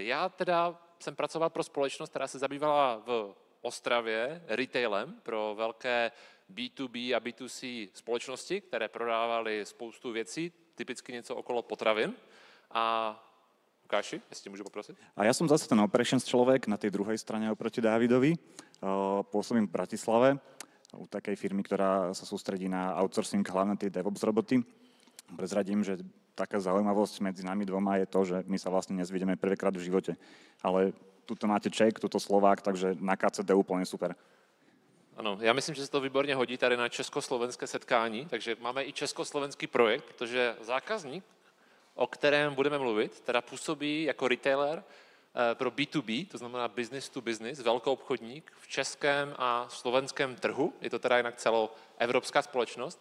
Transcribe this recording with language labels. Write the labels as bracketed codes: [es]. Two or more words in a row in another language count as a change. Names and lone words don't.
[cs] Já teda jsem pracoval pro společnost, která se zabývala v Ostravě retailem pro velké B2B a B2C společnosti, které prodávaly spoustu věcí, typicky něco okolo potravin. A Lukáši, jestli můžu poprosit? [sk] A ja som zase ten operations človek na tej druhej strane oproti Dávidovi. Pôsobím v Bratislave u takej firmy, ktorá sa sústredí na outsourcing, hlavne tie DevOps roboty. Prezradím, že taká zaujímavosť medzi nami dvoma je to, že my sa vlastne nezvidíme prvýkrát v živote. Ale tuto máte Čech, tuto Slovák, takže na KCD úplne super. [cs] Ano, já myslím, že se to výborně hodí tady na československé setkání, takže máme i československý projekt, protože zákazník, o kterém budeme mluvit, teda působí jako retailer pro B2B, to znamená [en] business to business, [cs] velkoobchodník v českém a slovenském trhu, je to teda jinak celoevropská společnost.